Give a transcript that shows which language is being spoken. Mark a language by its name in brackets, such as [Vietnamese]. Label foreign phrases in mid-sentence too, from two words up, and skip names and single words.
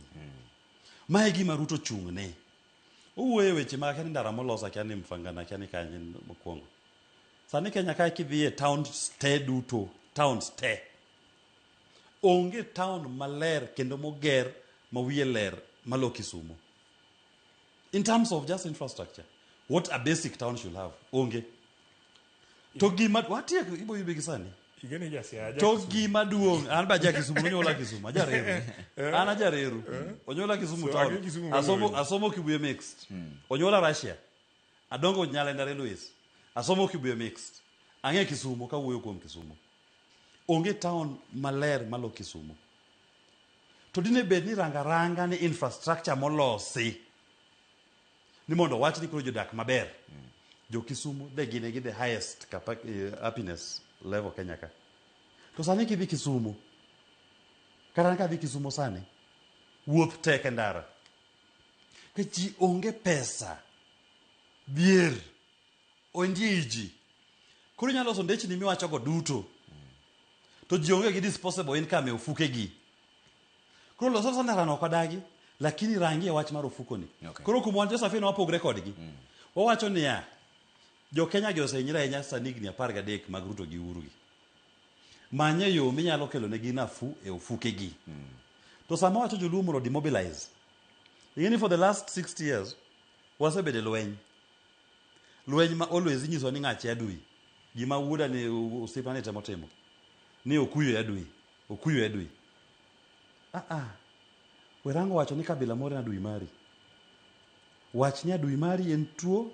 [Luo (Kenya and Tanzania)] Mae gima Ruto chung'ne. Uwuoyo weche ma kani ndara molosa kiani mfangana kiani kanye mokwongo. Sani Kenya kae kidhiye towns te duto, towns te. Onge town maler kendo moger mawiye ler malo Kisumu. [English] In terms of just infrastructure, what a basic town should have. [Luo (Kenya and Tanzania)] Onge. To gima watie ibo yubegi sani. To gima duong' an ba ja Kisumu onyola Kisumu ajareru. An ajareru. Onyola Kisumu town. Asomo Kibuye mixed. Onyola Russia. Adongo Nyalenda Railways. Asomo Kibuye mixed. Ang'e Kisumu ka wuoyo kuom Kisumu. Onge town maler malo Kisumu. To dine bed ni ranga ni infrastructure molosi. Ni mondo wach ni koro jodak maber. Jo Kisumu de gine gi [English] the highest happiness level [Luo (Kenya and Tanzania)] Kenya ka. To sani kidhi Kisumu. Kata ka dhi Kisumu sani. Wuoth tek ndara. Ke ji onge pesa. Bier. Ondie ji. Koro nyalo so ndechni miwacho go duto. To ji onge gi [English] disposable income [Luo (Kenya and Tanzania)] e ofuke gi. Koro loso so ndara no kodagi lakini rangi wach mar ofuko ni. Koro kumwan Joseph no wapogre kodgi. Wawacho niya jo Kenya gi osenyira enya sanigni 13 mag Ruto gi Uhuru gi. Manye yo minyalo kelo ne gi nafu e ofuke gi. To sama wacho joluo mondo demobilize. [English] Even for the last 60 years [Luo (Kenya and Tanzania)] wasebede lweny. Lweny ma always nyiso ni ng'achi adui. Gima wuoda ne osipane temo. Ni okuyo adui. Okuyo adui. Werango wacho ni kabila moro na adui mari. Wach ni adui mari en tuo.